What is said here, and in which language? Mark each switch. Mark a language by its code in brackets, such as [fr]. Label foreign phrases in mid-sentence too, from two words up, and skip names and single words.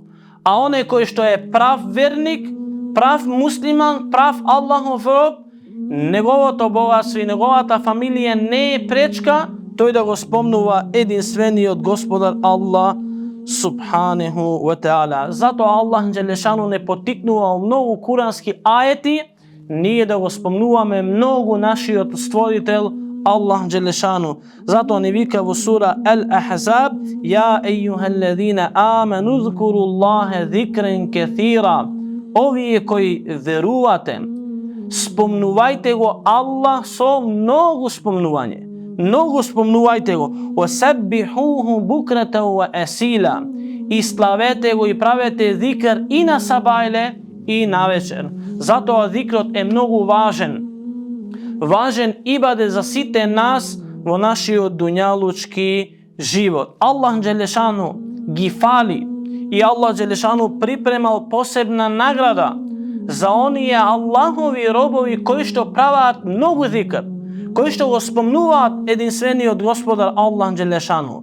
[mk] А оне кој што е прав верник, прав муслиман, прав Аллахов роб, неговото богатство и неговата фамилија не е пречка тој да го спомнува единствениот Господар Аллах [ar] سبحانه وتعالى. [mk] Затоа Аллах Джелешану не потикнува многу курански ајети ние да го спомнуваме многу нашиот Створител Аллах Джелешану. Затоа ни вика во сура Ал-Ахзаб: [ar] يا أيها الذين آمنوا اذكروا الله ذكرا كثيرا. [mk] Овие кои верувате, спомнувајте го Аллах со многу спомнување. Многу спомнувајте го. [ar] وسبحوه بكرة وأصيلا. [mk] И славете го и правете зикр и на сабајле и на вечер. Затоа зикрот е многу важен. Важен ибаде за сите нас во нашиот дуњалучки живот. Аллах Джелешану ги фали и Аллах Джелешану припремал посебна награда за оние Аллахови робови кои што прават многу зикр, кои што го спомнуваат единствениот Господар Аллах Джелешану.